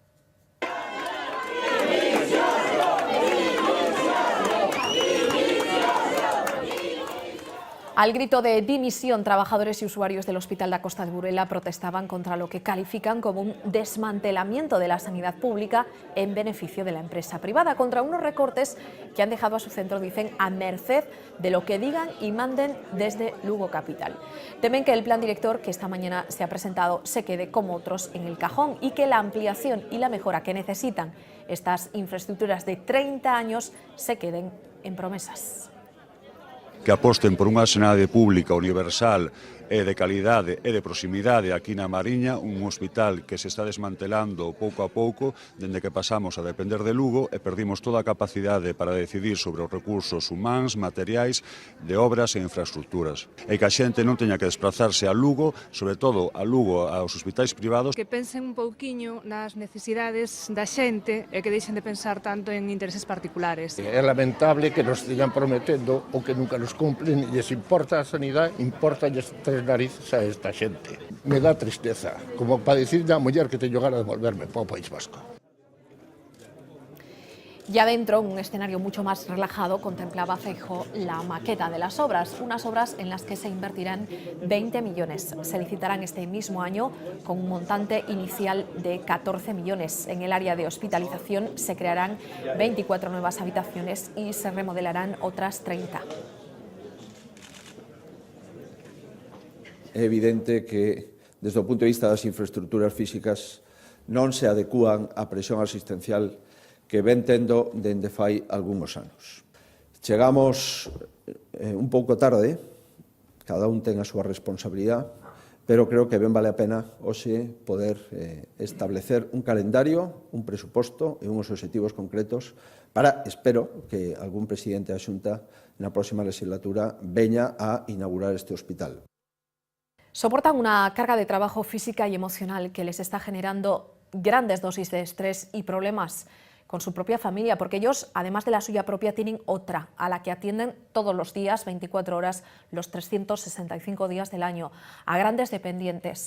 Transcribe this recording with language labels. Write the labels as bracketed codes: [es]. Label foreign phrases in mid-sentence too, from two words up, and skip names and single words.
[es] Al grito de dimisión, trabajadores y usuarios del Hospital da Costa de Burela protestaban contra lo que califican como un desmantelamiento de la sanidad pública en beneficio de la empresa privada, contra unos recortes que han dejado a su centro, dicen, a merced de lo que digan y manden desde Lugo Capital. Temen que el plan director que esta mañana se ha presentado se quede como otros en el cajón y que la ampliación y la mejora que necesitan estas infraestructuras de 30 años se queden en promesas. [gl] Que aposten por unha sanidade pública universal e de calidade e de proximidade aquí na Mariña, un hospital que se está desmantelando pouco a pouco, dende que pasamos a depender de Lugo e perdimos toda a capacidade para decidir sobre os recursos humanos, materiais, de obras e infraestructuras. E que a xente non teña que desplazarse a Lugo, sobre todo a Lugo, aos hospitais privados. Que pensen un pouquiño nas necesidades da xente e que deixen de pensar tanto en intereses particulares. É lamentable que nos sigan prometendo o que nunca nos cumplen, e lles importa a sanidade, importa lles tres narices a esta xente. Me dá tristeza, como para dicir a muller que teño ganas de volverme para o País Vasco. [es] Ya dentro, en un escenario mucho más relajado, contemplaba Feijóo la maqueta de las obras, unas obras en las que se invertirán 20 millones. Se licitarán este mismo año con un montante inicial de 14 millones. En el área de hospitalización se crearán 24 nuevas habitaciones y se remodelarán otras 30. [gl] É evidente que, desde o punto de vista das infraestructuras físicas, non se adecúan á presión asistencial que ven tendo dende fai algúns anos. Chegamos un pouco tarde, cada un ten a súa responsabilidade, pero creo que ben vale a pena hoxe poder establecer un calendario, un presuposto e uns obxectivos concretos para, espero, que algún presidente da Xunta na próxima legislatura veña a inaugurar este hospital. [es] Soportan una carga de trabajo física y emocional que les está generando grandes dosis de estrés y problemas con su propia familia, porque ellos, además de la suya propia, tienen otra a la que atienden todos los días, 24 horas, los 365 días del año, a grandes dependientes.